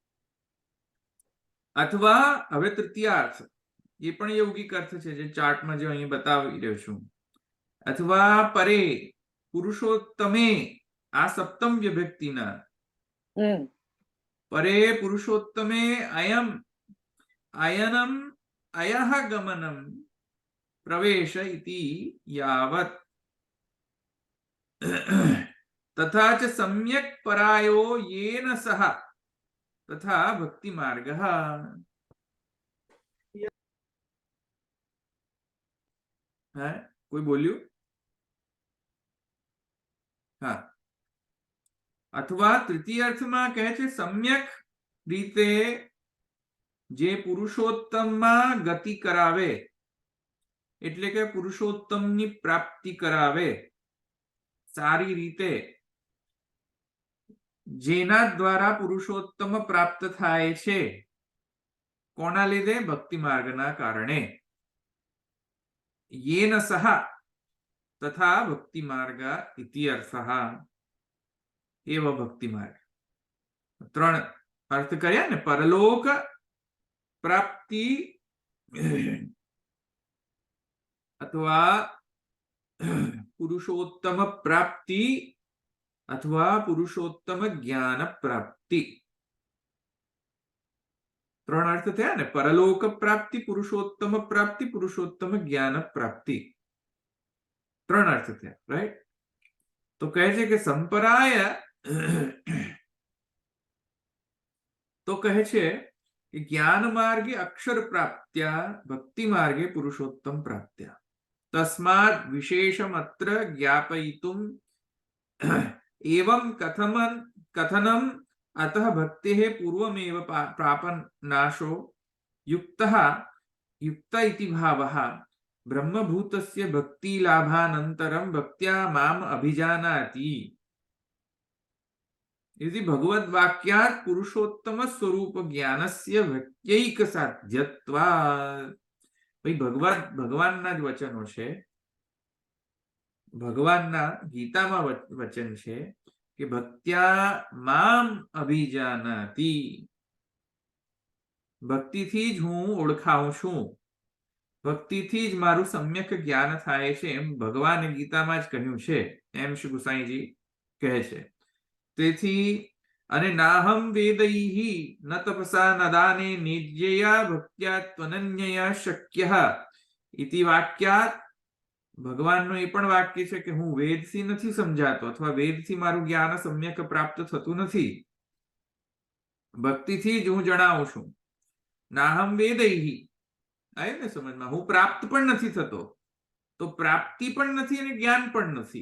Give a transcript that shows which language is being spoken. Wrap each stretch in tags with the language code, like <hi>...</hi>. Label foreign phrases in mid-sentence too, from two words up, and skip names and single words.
<gu>અથવા હવે તૃતીયાર્થ, એ પણ યૌગિક અર્થ છે જે ચાર્ટમાં જો અહીં બતાવી રહ્યો છું.</gu> <sa>अथवा परे पुरुषोत्तमे,</sa> <gu>આ સપ્તમ વિભક્તિના</gu> <sa>परे पुरुषोत्तमे अयनम अयः गमनम प्रवेश इति यावत. तथा च सम्यक् परायो येन सह तथा भक्ति मार्गः।</sa> <hi>है कोई बोल्યું?</hi> <gu>હાં, અથવા તૃતીય अर्थમાં કહે છે સમ્યક રીતે જે પુરુષોત્તમમાં ગતિ કરાવે, એટલે કે પુરુષોત્તમની પ્રાપ્તિ કરાવે સારી રીતે, જેના દ્વારા પુરુષોત્તમ પ્રાપ્ત થાય છે, કોના લીધે? ભક્તિ માર્ગના કારણે.</gu> <sa>येन सह तथा भक्ति मार्ग इति अर्थः. एव भक्ति मार्ग.</sa> <gu>3 अर्थ કર્યા ને, પરલોક પ્રાપ્તિ અથવા પુરુષોત્તમ પ્રાપ્તિ અથવા પુરુષોત્તમ જ્ઞાન પ્રાપ્તિ. 3 अर्थ થયા ને, પરલોક પ્રાપ્તિ, પુરુષોત્તમ પ્રાપ્તિ, પુરુષોત્તમ જ્ઞાન પ્રાપ્તિ. 3 अर्थ થયા, રાઈટ? તો કહે છે કે સંપરાય, તો કહે છે કે જ્ઞાન માર્ગે અક્ષર પ્રાપ્ત્યા, ભક્તિ માર્ગે પુરુષોત્તમ પ્રાપ્ત્યા.</gu> <sa>तस्मात् विशेषम् अत्र ज्ञापयितुम् एवं कथनम् अतः भक्तेः पूर्वमेव प्रापन्नाशो युक्त इति भावः ब्रह्मभूतस्य भक्तिलाभानन्तरं भक्त्या माम् अभिजानाति इति भगवद्वाक्यात् पुरुषोत्तम स्वरूप ज्ञानस्य भक्त्यैकसाध्यत्वात्.</sa> <gu>ભાઈ ભગવાનના જ વચનો છે, ભગવાનના ગીતામાં વચન છે કિ</gu> <sa>भक्त्या माम अभिजानाति,</sa> <gu>ભક્તિથી જ હું ઓળખાઉં છું, ભક્તિથી જ મારું સમ્યક જ્ઞાન થાય છે, એમ ભગવાને ગીતામાં જ કહ્યું છે, એમ શ્રી ગુસાઈજી કહે છે. તેથી અને</gu> <sa>नाहं वेदैः न तपसा न दाने निज्ञया भक्त्या त्वनन्यया शक्यः इति वाक्यात्</sa> <gu>भगवानનું એ પણ વાક્ય છે કે હું વેદથી નથી સમજાતો અથવા વેદથી મારું જ્ઞાન સમ્યક પ્રાપ્ત થતું નથી, ભક્તિથી જ હું જણાવું છું.</gu> <sa>नाहम वेदैः,</sa> <gu>આવ્યું ને સમજમાં? હું પ્રાપ્ત પણ નથી થતો, તો પ્રાપ્તિ પણ નથી અને જ્ઞાન પણ નથી.</gu>